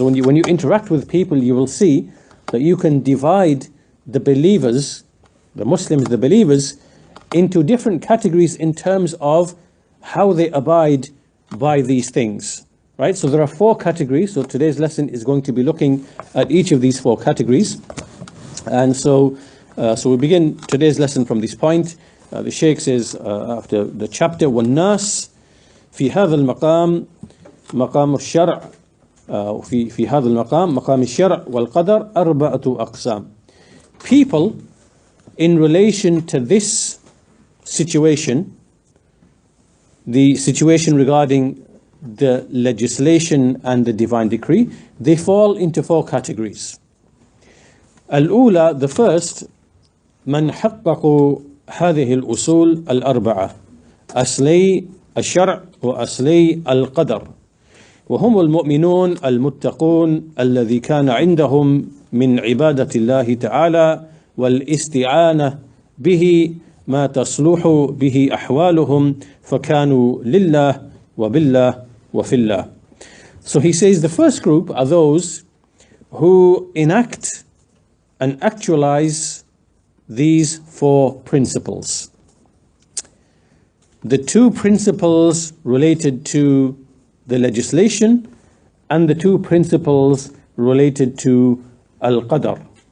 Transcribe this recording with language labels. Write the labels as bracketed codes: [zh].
[en] So when you interact with people, you will see that you can divide the believers, the Muslims, the believers, into different categories in terms of how they abide by these things, right? So there are 4 categories. So today's lesson is going to be looking at each of these 4 categories. And so we begin today's lesson from this point. The Shaykh says after the chapter, [ar] وَالنَّاسِ في هذا المقام مقام الشرع في هذا المقام مقام الشرع والقدر أربعة أقسام. [en] People in relation to this situation, the situation regarding the legislation and the divine decree, they fall into 4 categories. [ar] الأولى, [en] the first, [ar] من حققوا هذه الأصول الأربعة أصلي الشرع وأصلي القدر، وهم المؤمنون المتقون الذي كان عندهم من عبادة الله تعالى والاستعانة به ما تصلح به أحوالهم فكانوا لله وبالله وفي الله. [en] So he says the first group are those who enact and actualize these 4 principles. The 2 principles related to the legislation and the 2 principles related to Al-Qadr.